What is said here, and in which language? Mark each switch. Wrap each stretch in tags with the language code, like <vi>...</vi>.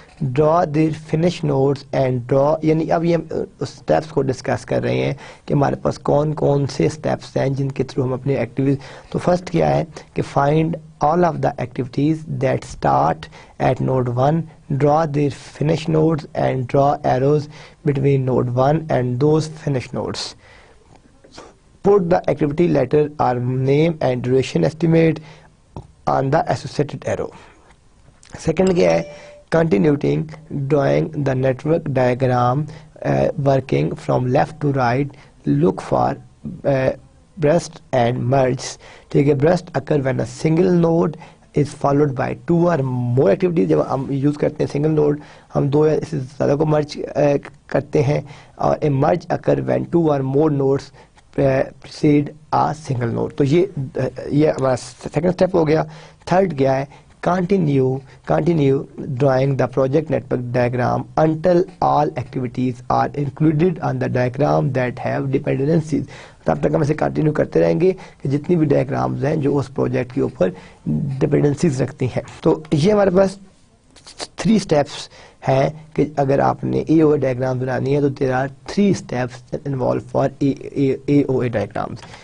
<en>draw there finish nodes and draw,</en> <ur>یعنی اب یہ ہم اسٹیپس کو ڈسکس کر رہے ہیں کہ ہمارے پاس کون کون سے اسٹیپس ہیں جن کے تھرو ہم اپنی ایکٹیویٹیز. تو فرسٹ کیا ہے کہ</ur> <en>Find all of the activities that start at node 1, draw there finish nodes and draw arrows between node 1 and those finish nodes. Put the activity letter or name and duration estimate on the associated arrow. Second</en> <ur>کیا ہے,</ur> <en>continuing drawing the network diagram, working from left to right, look for burst and merge.</en> <ur>ٹھیک ہے,</ur> <en>burst occur when a single node is followed by 2 or more activities.</en> <ur>جب ہم use کرتے ہیں single node, ہم 2 یا اس سے زیادہ کو مرج کرتے ہیں, اور</ur> <en>a merge occur when 2 or more nodes precede a single node.</en> <ur>تو یہ ہمارا سیکنڈ اسٹیپ ہو گیا. تھرڈ کیا ہے,</ur> <en>continue drawing the project network diagram until all activities are included on the diagram that have dependencies.</en> <ur>تب تک ہم اسے کنٹینیو کرتے رہیں گے کہ جتنی بھی ڈائیگرامز ہیں جو اس پروجیکٹ کے اوپر ڈپینڈنسیز رکھتی ہیں. تو یہ ہمارے پاس 3 اسٹیپس ہیں کہ اگر آپ نے اے او اے ڈائیگرام بنانی ہے تو</ur> <en>There are 3 steps involved for A O A diagrams.</en>